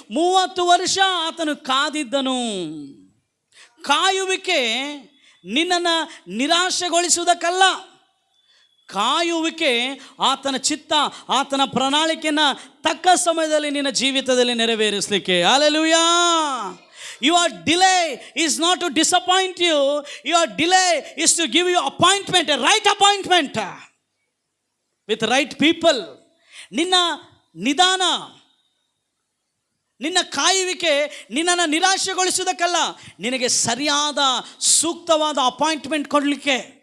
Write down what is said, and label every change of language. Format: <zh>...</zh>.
<kn>30 ವರ್ಷ ಆತನು ಕಾದಿದ್ದನು. ಕಾಯುವಿಕೆ ನಿನ್ನನ್ನು ನಿರಾಶೆಗೊಳಿಸುವುದಕ್ಕಲ್ಲ, ಕಾಯುವಿಕೆ ಆತನ ಚಿತ್ತ, ಆತನ ಪ್ರಣಾಳಿಕೆಯನ್ನು ತಕ್ಕ ಸಮಯದಲ್ಲಿ ನಿನ್ನ ಜೀವಿತದಲ್ಲಿ ನೆರವೇರಿಸಲಿಕ್ಕೆ. Hallelujah.</kn> <en>Your delay is not to disappoint you. Your delay is to give you appointment, a right appointment with right people.</en> <kn>ನಿನ್ನ ನಿಧಾನ, ನಿನ್ನ ಕಾಯುವಿಕೆ ನಿನ್ನನ್ನು ನಿರಾಶೆಗೊಳಿಸುವುದಕ್ಕಲ್ಲ, ನಿನಗೆ ಸರಿಯಾದ ಸೂಕ್ತವಾದ ಅಪಾಯಿಂಟ್ಮೆಂಟ್ ಕೊಡಲಿಕ್ಕೆ.</kn>